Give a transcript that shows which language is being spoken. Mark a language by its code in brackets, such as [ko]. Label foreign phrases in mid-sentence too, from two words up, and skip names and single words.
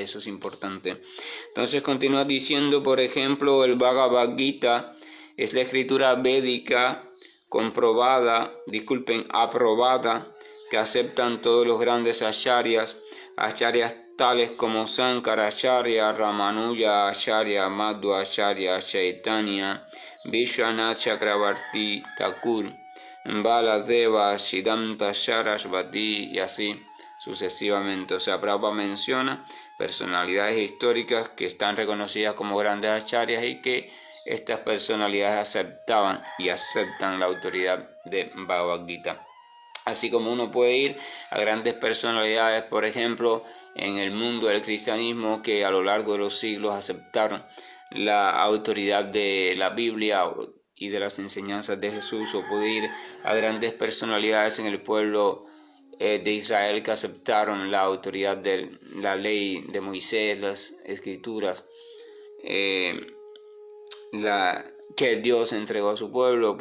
[es] Eso es importante. Entonces continúa diciendo, por ejemplo, el Bhagavad Gita es la escritura védica aprobada, que aceptan todos los grandes acharyas tales como Sankaracharya, Ramanuja Acharya, Madhva Acharya, Chaitanya, Vishwanath Chakravarti Thakur, Baladeva, Siddhanta Sarasvati y así sucesivamente. O sea, Prabhupada menciona personalidades históricas que están reconocidas como grandes acharyas y que estas personalidades aceptaban y aceptan la autoridad de Bhagavad Gita. Así como uno puede ir a grandes personalidades, por ejemplo, en el mundo del cristianismo, que a lo largo de los siglos aceptaron la autoridad de la Biblia y de las enseñanzas de Jesús, o puede ir a grandes personalidades en el pueblo de Israel que aceptaron la autoridad de la ley de Moisés, las escrituras, que Dios entregó a su pueblo.